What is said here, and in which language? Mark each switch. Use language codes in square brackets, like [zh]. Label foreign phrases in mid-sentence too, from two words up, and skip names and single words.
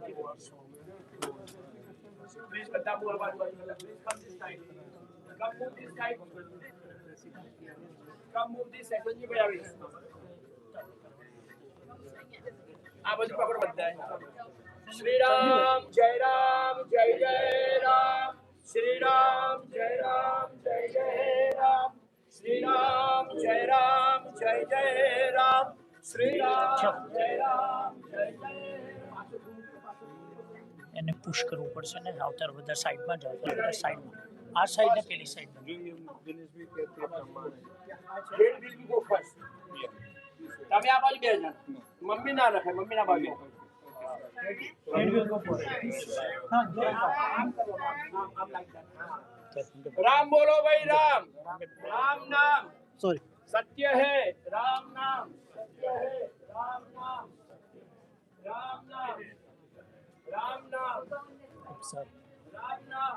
[gu] Please બધા બોલ બાજુ. [en] Please come this side. Come move this side. Come move this side. Sanjeev bhai આવી. [gu] આ બાજુ પકડો બધા. [hi] श्री राम, जय राम, जय जय राम. श्री राम, जय राम, जय जय राम. श्री राम, जय राम, जय जय राम. श्री राम, जय राम, जय जय राम. [gu] એને પુશ કરવું પડશે ને આવતાર બધા સાઈડમાં જાવ તો બધા સાઈડમાં આ સાઈડ ને પેલી સાઈડમાં [en] Red will be go first. [gu] તમે આ બાજુ બેસજો. મમ્મી ના રખાય, મમ્મી ના બાજુ. [en] Red will go first. [hi] राम बोलो भाई राम. राम नाम [en] सॉरी [hi] सत्य है. राम नाम सत्य है. राम नाम. राम नाम. राम नाम. राम नाम.